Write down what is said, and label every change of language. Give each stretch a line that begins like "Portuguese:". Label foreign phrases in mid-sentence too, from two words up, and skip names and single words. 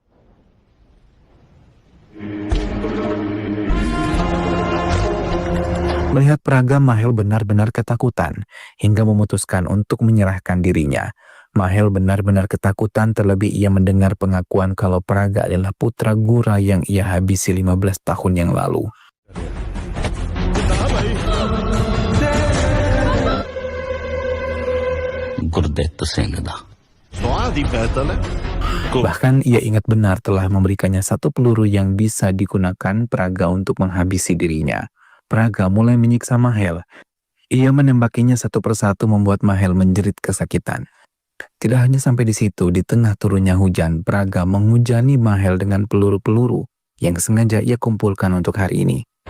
Indonesian: Melihat Praga, Mahel benar-benar ketakutan hingga memutuskan untuk menyerahkan dirinya. Mahel benar-benar ketakutan terlebih ia mendengar pengakuan kalau Praga adalah putra Gura yang ia habisi 15 tahun yang lalu.
Punjabi: ਗੁਰਦਿੱਤ ਸਿੰਘ ਦਾ ਸਵਾਦ ਹੀ ਪੈਦਲ ਹੈ
Indonesian: Bahkan ia ingat benar telah memberikannya satu peluru yang bisa digunakan Praga untuk menghabisi dirinya. Praga mulai menyiksa Mahel. Ia menembakinya satu persatu membuat Mahel menjerit kesakitan. Tidak hanya sampai di situ, di tengah turunnya hujan, Praga menghujani Mahel dengan peluru-peluru yang sengaja ia kumpulkan untuk hari ini.